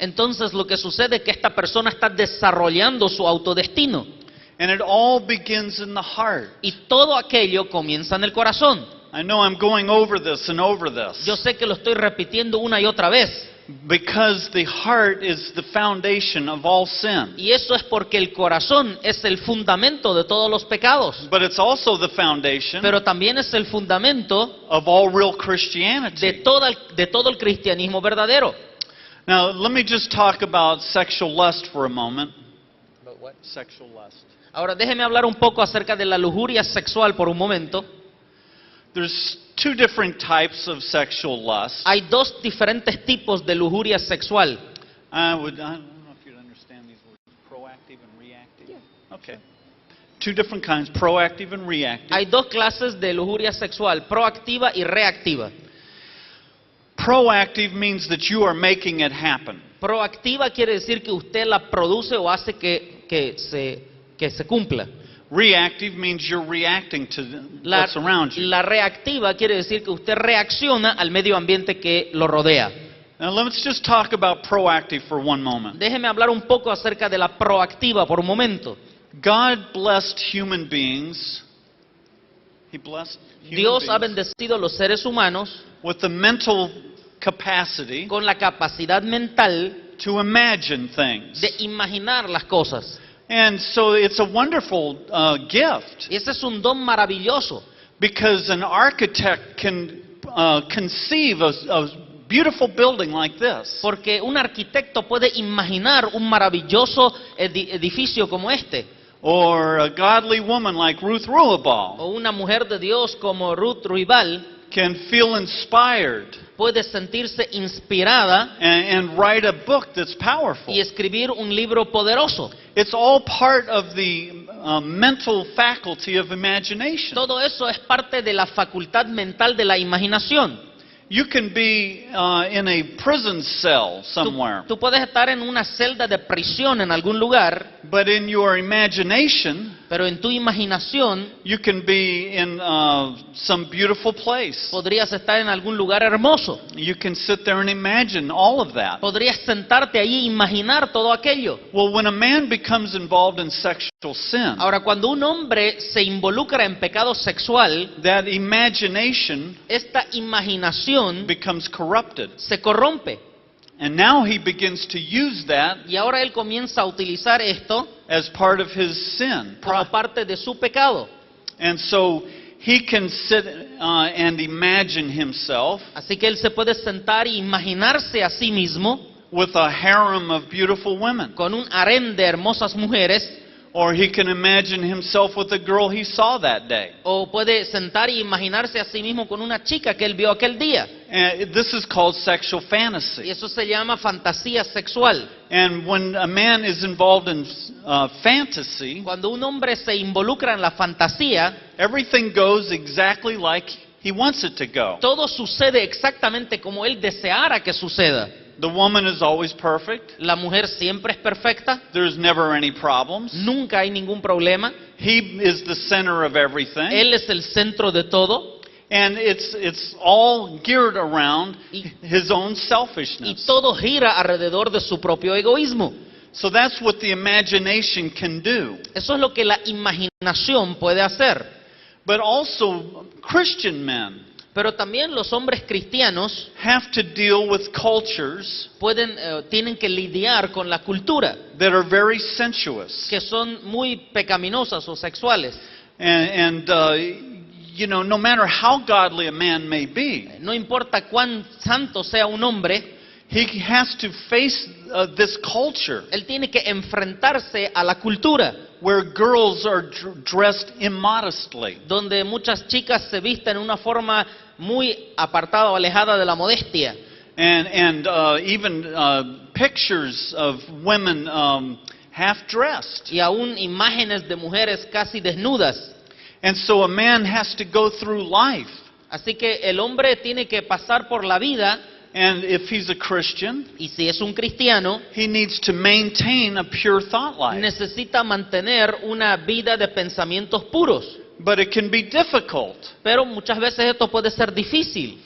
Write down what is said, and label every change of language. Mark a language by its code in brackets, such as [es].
[es] entonces lo que sucede es que esta persona está desarrollando su autodestino. [en] And it all begins in the heart. [es] Y todo aquello comienza en el corazón. [en] I know I'm going over this and over this [es] Yo sé que lo estoy repitiendo una y otra vez. [en] because the heart is the foundation of all sin. [es] Y eso es porque el corazón es el fundamento de todos los pecados. [en] But it's also the foundation [es] Pero también es el fundamento [en] of all real Christianity. [es] de todo el cristianismo verdadero. [en] Now, let me just talk about sexual lust for a moment. Sexual lust. [es] Ahora déjeme hablar un poco acerca de la lujuria sexual por un momento. [en] There's two different types of sexual lust. [es] Hay dos diferentes tipos de lujuria sexual. [en] I don't know if you'd understand these words, proactive and reactive. Okay. Two different kinds, proactive and reactive. [es] Hay dos clases de lujuria sexual, proactiva y reactiva. [en] Proactive means that you are making it happen. [es] Proactiva quiere decir que usted la produce o hace que se cumpla. [en] Reactive means you're reacting to what's around you. [es] La reactiva quiere decir que usted reacciona al medio ambiente que lo rodea. [en] Now let's just talk about proactive for one moment. [es] Déjeme hablar un poco acerca de la proactiva por un momento. [en] God blessed human beings. He blessed human [es] Dios ha [en] beings [es] bendecido a los seres humanos [en] with the mental capacity [es] con la capacidad mental [en] to imagine things. [es] de imaginar las cosas. [en] And so it's a wonderful gift [es] Y ese es un don maravilloso, [en] because an architect can conceive a beautiful building like this. [es] porque un arquitecto puede imaginar un maravilloso edificio como este, [en] Or a godly woman like Ruth Ruabal [es] o una mujer de Dios como Ruth Ruibal [en] can feel inspired [es] puede sentirse inspirada [en] and write a book that's powerful. [es] y escribir un libro poderoso. [en] It's all part of the mental faculty of imagination. [es] Todo eso es parte de la facultad mental de la imaginación. [en] You can be in a prison cell somewhere, [es] Tú puedes estar en una celda de prisión en algún lugar, [en] but in your imagination, [es] pero en tu imaginación [en] you can be in some beautiful place. [es] podrías estar en algún lugar hermoso. [en] You can sit there and imagine all of that. [es] Podrías sentarte ahí e imaginar todo aquello. [en] Well, when a man becomes involved in sexual sin, [es] Ahora, cuando un hombre se involucra en pecado sexual, [en] that imagination [es] esta imaginación [en] becomes corrupted. [es] se corrompe. [en] And now he begins to use that [es] Y ahora él comienza a utilizar esto [en] as part of his sin. [es] como parte de su pecado. [en] And so he can sit and imagine himself [es] Así que él se puede sentar y imaginarse a sí mismo [en] with a harem of beautiful women. [es] con un harén de hermosas mujeres, [en] Or he can imagine himself with the girl he saw that day. [es] o puede sentar y imaginarse a sí mismo con una chica que él vio aquel día. [en] And this is called sexual [es] Y [en] fantasy. [es] eso se llama fantasía sexual. [en] And when a man is involved in fantasy, [es] Cuando un hombre se involucra en la fantasía, [en] everything goes exactly like he wants it to go. [es] todo sucede exactamente como él deseara que suceda. [en] The woman is always perfect. [es] La mujer siempre es perfecta, [en] There's never any problems. [es] nunca hay ningún problema. [en] He is the center of everything. [es] Él es el centro de todo [en] And it's all geared around [es] Y- [en] his own [es] y [en] selfishness. [es] todo gira alrededor de su propio egoísmo. [en] So that's what the imagination can do. [es] Eso es lo que la imaginación puede hacer. [en] But also, Christian men [es] Pero también los hombres cristianos [en] have to deal with cultures [es] tienen que lidiar con la cultura, [en] that are very sensuous. [es] que son muy pecaminosas o sexuales. [en] And you know, no matter how godly a man may be, [es] No importa cuán santo sea un hombre, [en] he has to face this culture [es] él tiene que enfrentarse a la cultura, [en] where girls are dressed immodestly. [es] donde muchas chicas se visten en una forma muy apartada o alejada de la modestia. [en] And even pictures of women half dressed. [es] Y aún imágenes de mujeres casi desnudas. [en] And so a man has to go through life. [es] Así que el hombre tiene que pasar por la vida, [en] And if he's a Christian, [es] y si es un cristiano, [en] he needs to maintain a pure thought life. [es] necesita mantener una vida de pensamientos puros. [en] But it can be difficult [es] Pero muchas veces esto puede ser difícil